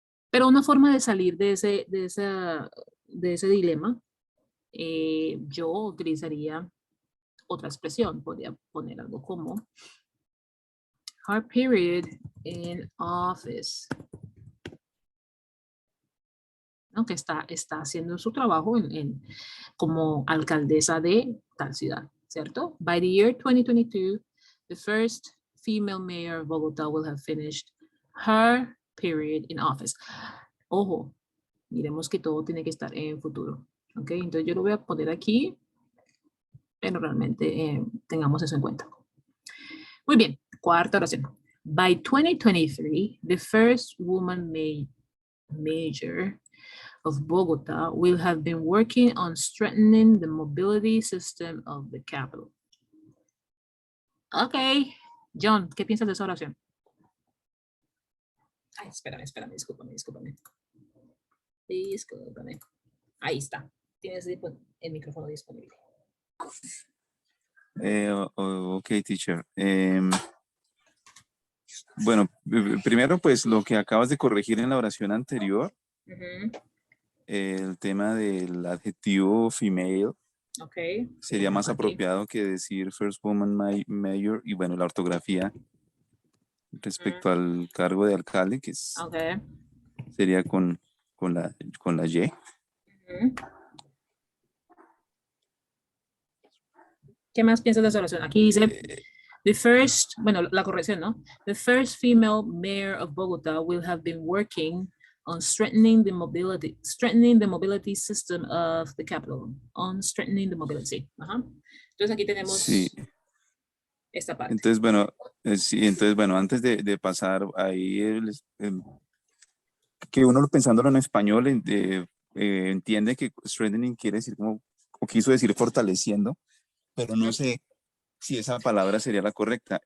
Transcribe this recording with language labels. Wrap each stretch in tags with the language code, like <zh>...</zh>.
<es>pero una forma de salir de ese dilema, yo utilizaría otra expresión, podría poner algo como</es> <en>her period in office.</en> <es>Aunque está haciendo su trabajo como alcaldesa de tal ciudad, ¿cierto?</es> <en>By the year 2022, the first female mayor of Bogotá will have finished her period in office.</en> <es>Ojo, miremos que todo tiene que estar en futuro. ¿Ok? Entonces yo lo voy a poner aquí, pero realmente tengamos eso en cuenta. Muy bien, cuarta oración.</es> <en>By 2023, the first woman mayor of Bogota will have been working on strengthening the mobility system of the capital.</en> <es>Ok. John, ¿qué piensas de esa oración? Ay, espérame, discúlpame. Discúlpame. Ahí está. Tienes el micrófono disponible.</es> <en>Ok, teacher.</en> <es>Bueno, primero pues lo que acabas de corregir en la oración anterior, el tema del adjetivo female, okay, sería más apropiado que decir</es> <en>first woman mayor,</en> <es>y bueno, la ortografía respecto al cargo de alcalde, que es, sería con la Y. ¿Qué más piensas de esa oración? Aquí dice, the first, bueno, la corrección, ¿no?</es> <en>The first female mayor of Bogota will have been working on strengthening the mobility system of the capital. On strengthening the mobility.</en> <es>Ajá. Entonces aquí tenemos esta parte. Entonces, bueno, antes de pasar ahí, que uno pensándolo en español entiende que strengthening quiere decir como, o quiso decir fortaleciendo, pero no sé si esa palabra sería la correcta.</es>